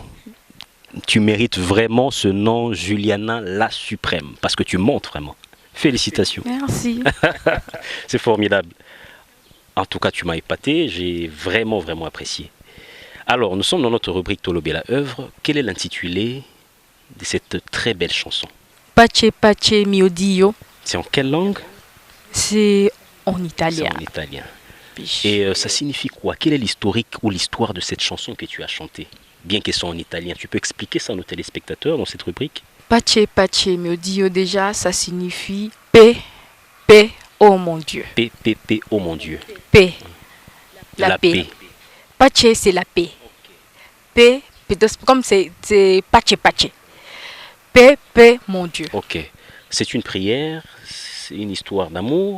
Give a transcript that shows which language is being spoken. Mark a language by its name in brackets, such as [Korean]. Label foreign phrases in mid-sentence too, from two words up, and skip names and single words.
[French] Tu mérites vraiment ce nom, Juliana La Suprême, parce que tu montes vraiment. Félicitations. Merci. C'est formidable. En tout cas, tu m'as épaté, j'ai vraiment apprécié. Alors, nous sommes dans notre rubrique Tolobe la œuvre. Quel est l'intitulé de cette très belle chanson? Pace pace mio Dio. C'est en quelle langue? C'est en italien. C'est en italien. Et ça signifie quoi? Quel est l'historique ou l'histoire de cette chanson que tu as chantée? Bien qu'elle soit en italien, tu peux expliquer ça à nos téléspectateurs dans cette rubrique? Pace pace mio Dio, déjà, ça signifie paix, paix, oh mon Dieu. Paix, paix, paix, oh mon Dieu. Paix. La paix. Pace, c'est la paix. Paix, comme c'est pace pace. Paix, paix, mon Dieu. Ok. C'est une prière, c'est une histoire d'amour.